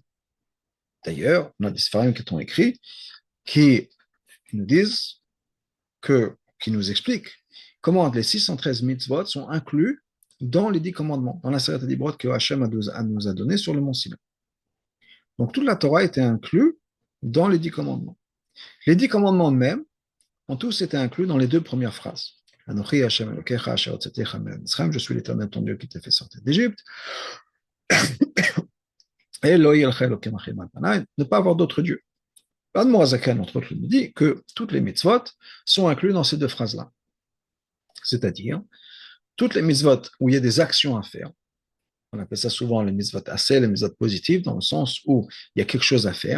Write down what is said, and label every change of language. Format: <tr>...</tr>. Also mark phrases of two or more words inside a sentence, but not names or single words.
<fr>D'ailleurs, on a des Sfarim qui ont écrit qui nous disent qui nous expliquent comment les 613 mitzvot sont inclus dans les 10 commandements, dans la série des brotes que Hachem nous a donné sur le mont Sinaï. Donc toute la Torah était inclue dans les 10 commandements. Les 10 commandements même ont tous été inclus dans les deux premières phrases.</fr> <he>אנכי השם אלוקיך אשר הוצאתיך מצרים,</he> <fr>je suis l'Éternel ton Dieu qui t'a fait sortir d'Égypte. Et</fr> <he>לא יהיה לך אלוקים אחרים על פני,</he> <fr>ne pas avoir d'autres dieux. L'Admor Hazaken, entre autres, nous dit que toutes les mitzvot sont incluses dans ces deux phrases-là. C'est-à-dire, toutes les mitzvot où il y a des actions à faire, on appelle ça souvent les</fr> <he>מצוות עשה,</he> <fr>les mitzvot positives, dans le sens où il y a quelque chose à faire.</fr>